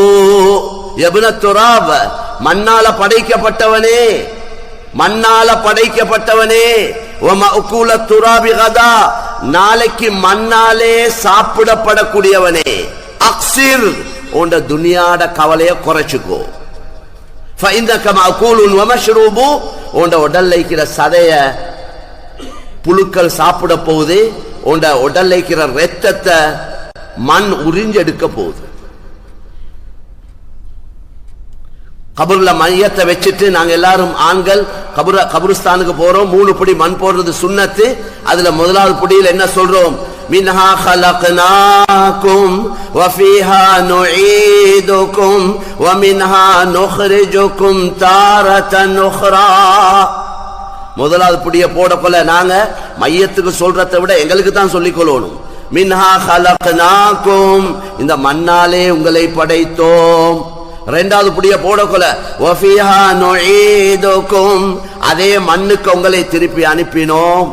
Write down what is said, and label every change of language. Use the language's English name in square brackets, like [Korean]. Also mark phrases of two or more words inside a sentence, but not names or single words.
[Arabic] يا ابن تراب, [Tamil] மண்ணால படைக்கப்பட்டவனே, மண்ணால படைக்கப்பட்டவனே, [Arabic] ومأكول التراب غدا, [Tamil] நாளைக்கு மண்ணாலே சாப்பிடப்படக்கூடியவனே, அக்ஸிர், உண்ட துனியாட கவலைய குறைச்சுக்கோ. [Arabic] فإنك مأكول ومشروب, [Tamil] உண்ட உடல்ல இருக்கிற சதைய புழுக்கள் சாப்பிட போகுது, உண்ட உடல்ல இருக்கிற ரத்தத்தை மண் உறிஞ்செடுக்க போகுது. கபர்ல மையத்தை வச்சுட்டு நாங்க எல்லாரும் ஆண்கள் கபருஸ்தானுக்கு போறோம். 3 படி மண் போடுறது சுன்னத்து. அதுல முதலாவது படியில் என்ன சொல்றோம்? [Arabic] منها خلقناكم وفيها نعيدكم ومنها نخرجكم تارة أخرى. [Tamil] முதலாவது படிய போடப்போல நாங்க மையத்துக்கு சொல்றதை விட எங்களுக்கு தான் சொல்லிக் கொள்ளணும். [Arabic] منها خلقناكم, [Tamil] இந்த மண்ணாலே உங்களை படைத்தோம். இரண்டாவது புடிய போடக்கொல [Arabic] وفيها نعيدكم, [Tamil] அதே மண்ணுக்கு உங்களை திருப்பி அனுப்பினோம்.